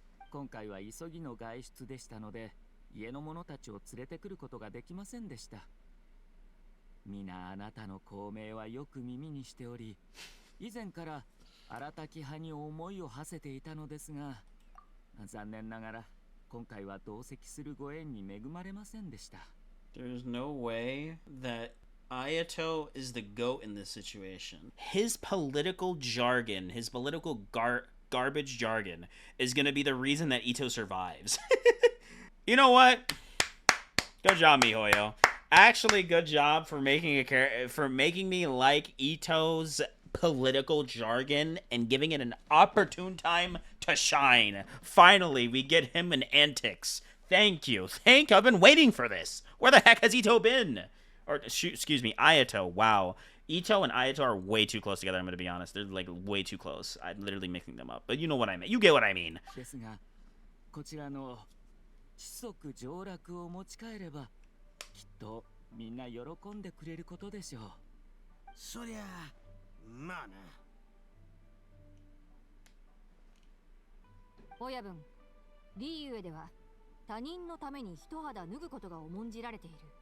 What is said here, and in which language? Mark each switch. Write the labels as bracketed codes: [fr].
[ja] 今回は急ぎの外出でしたので、家の者たちを連れてくることができませんでした。皆あなたの功名はよく耳にしており、以前から荒滝派に思いを馳せていたのですが、残念ながら今回は同席するご縁に恵まれませんでした。 [en] There's no way that Ayato is the goat in this situation. His political jargon, his political garbage jargon is going to be the reason that Ito survives. You know what? Good job, Mihoyo. Actually, good job for making me like Ito's political jargon and giving it an opportune time to shine. Finally, we get him in antics. Thank you. I've been waiting for this. Where the heck has Ito been? Or, excuse me, Ayato. Wow. Ito and Ayato are way too close together, I'm going to be honest. They're, like, way too close. I'm literally mixing them up. But you know what I mean. You get what I mean. [ja] ですが、こちらの知足上洛を持ち帰れば、きっとみんな喜んでくれることでしょう。そりゃまあな。親分、リーユエでは他人のために一肌脱ぐことが重んじられている。